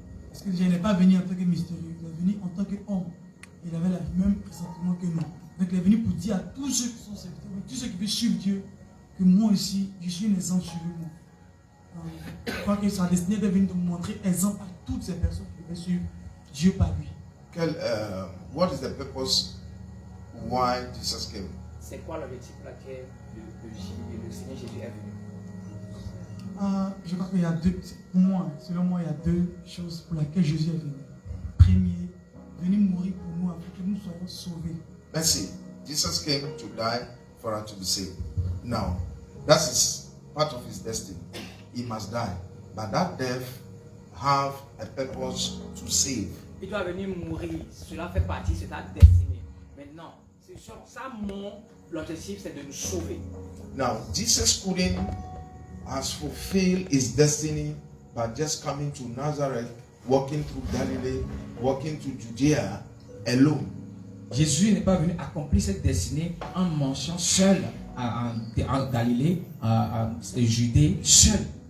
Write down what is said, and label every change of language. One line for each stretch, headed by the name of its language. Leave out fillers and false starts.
French: Parce que je n'ai pas venu en tant que mystérieux, il est venu en tant qu'homme. Il avait le même pressentiment que nous. Donc il est venu pour dire à tous ceux qui sont serviteurs, tous ceux qui veulent suivre Dieu, que moi aussi, je suis un exemple sur moi. Je crois que sa destinée est venue de montrer exemple à toutes ces personnes qui veulent suivre Dieu par lui.
English: What is the purpose why Jesus came?
French: C'est quoi l'objectif pour lequel le Seigneur Jésus est venu? Je crois qu'il y a deux, pour moi, selon moi, il y a deux choses pour lesquelles Jésus est venu. Premier, venir mourir pour nous afin que nous soyons sauvés. Merci.
English: Jesus came to die for us to be saved. Now, that is part of his destiny. He must die. But that death have a purpose to save.
French: Il doit venir mourir. Cela fait partie de ta destinée. Maintenant, c'est sur sa mort, l'objectif c'est de nous sauver.
English: Now, Jesus couldn't has fulfilled his destiny by just coming to Nazareth, walking through Galilee, walking to Judea alone.
French: Jésus n'est pas venu accomplir cette destinée en marchant seul en Galilée, en Judée, seul.